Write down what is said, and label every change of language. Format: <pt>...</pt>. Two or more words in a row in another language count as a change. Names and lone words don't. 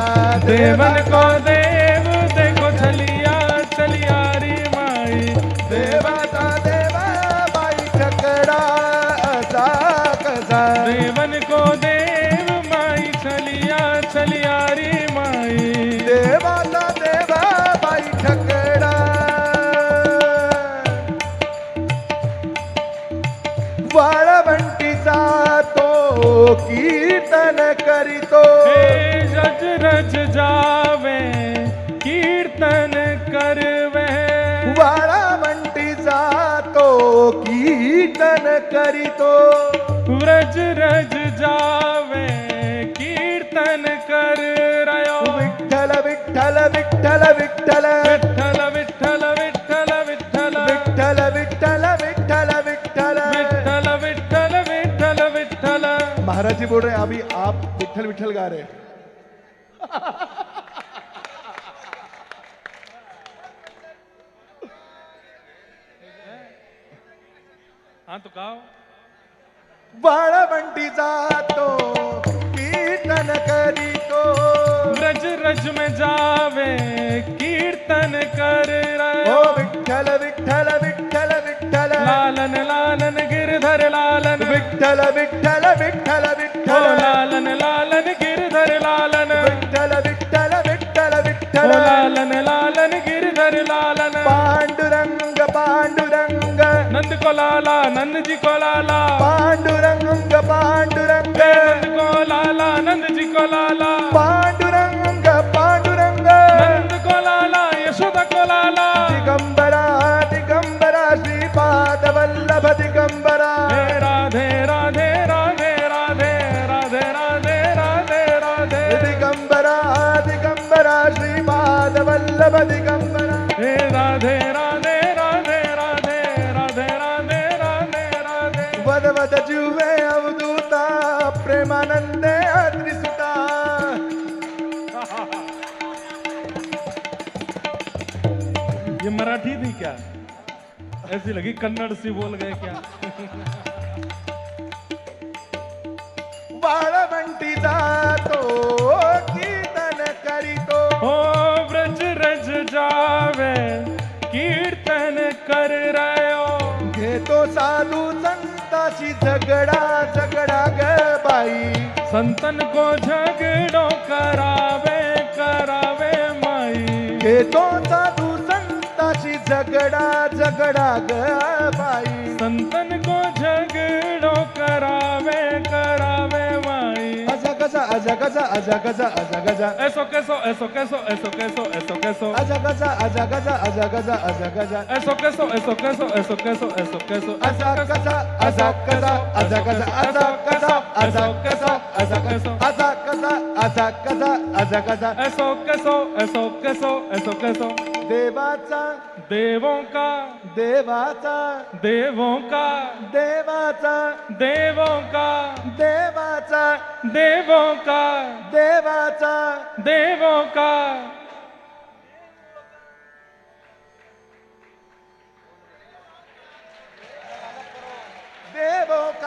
<hi>देवन को देव देखो चलिया चलिया री माई।</hi> <mr>देवाचा देवबाई ठकड़ा आजा गजा।</mr> <hi>देवन को देव माई चलिया चलिया री माई।</hi> <mr>देवाचा देवबाई ठकड़ा। वाळवंटीचा तो कीर्तन करीतो।</mr> <hi>रज रज जावे कीर्तन करवे।</hi> <mr>वाळवंटीचा तो कीर्तन करीतो।</mr> <hi>रज रज जावे कीर्तन कर रयो। विठ्ठल विठ्ठल विठ्ठल विठ्ठल विठ्ठल विठ्ठल विठ्ठल विठ्ठल विठ्ठल विठ्ठल विठ्ठल विठ्ठल विठ्ठल विठ्ठल विठ्ठल विठ्ठल। महाराज जी बोल रहे हैं अभी आप विठ्ठल विठ्ठल गा रहे हैं। हाँ तो गाओ।</hi> <mr>वाळवंटीचा तो कीर्तन करीतो।</mr> <hi>रज रज में जावे कीर्तन कर रयो। ओ विठ्ठल विठ्ठल विठ्ठल विठ्ठल लालन लालन गिरधर लालन। विठ्ठल विठ्ठल विठ्ठल ओ विठ्ठल लालन लालन गिरधर लालन। विठ्ठल विठ्ठल विठ्ठल ओ विठ्ठल लालन लालन गिरधर लालन। पांडुरंग पांडुरंग नंद को लाला नंद जी को लाला। पांडुरंग पांडुरंग नंद को लाला नंद जी को लाला। पांडुरंग पांडुरंग नंद को लाला यशोदा को लाला। दिगंबरा दिगंबरा श्रीपाद वल्लभ दिगंबरा। हे राधे राधे राधे राधे राधे राधे राधे राधे। दिगंबरा दिगंबरा श्रीपाद वल्लभ दिगंबरा। हे राधे राधे राधे राधे राधे राधे राधे राधे।</hi> <mr>वद वद जुवे अवधूता प्रेमानंदे त्रिसुता।</mr> <hi>ये मराठी थी क्या? ऐसी लगी कन्नड़ सी बोल गए क्या?</hi> <mr>वाळवंटीचा तो कीर्तन करीतो।</mr> <hi>ओ ब्रज रज जावे कीर्तन कर रयो।</hi> <mr>घेतो साधू संताशी झगडा झगडा ग बाई।</mr> <hi>संतन को झगड़ो करावे करावे माई</hi> <mr>घेतो साधू संताशी झगडा झगडा ग बाई</mr> <hi>संतन को झगड़ो करावे करावे माई</hi> <mr>अजा गजा अजा गजा अजा गजा अजा गजा</mr> <hi>ऐसो कैसो ऐसो कैसो ऐसो कैसो ऐसो कैसो</hi> <mr>अजा गजा अजा गजा अजा गजा अजा गजा</mr> <hi>ऐसो कैसो ऐसो कैसो ऐसो कैसो ऐसो कैसो</hi> <mr>अजा गजा अजा गजा अजा गजा अजा गजा अजा गजा अजा गजा अजा गजा अजा गजा अजा गजा</mr> <hi>ऐसो कैसो ऐसो कैसो ऐसो कैसो</hi> <mr>देवाचा</mr> <hi>देवों का</hi> <mr>देवाचा</mr> <hi>देवों का</hi> <mr>देवाचा</mr> <hi>देवों का</hi> <mr>देवाचा</mr> <hi>देवों का</hi> <mr>देवाचा</mr> <hi>देवों का देवो का</hi>